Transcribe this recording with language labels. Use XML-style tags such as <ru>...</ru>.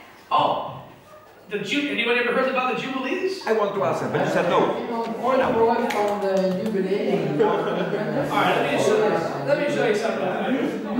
<en>Oh, anyone ever heard about the Jubilees? I wanted to ask that, but you said no.</en> <nl>Iemand ooit gehoord van de jubilee?</nl> <en>Alright, let me show you something.</en>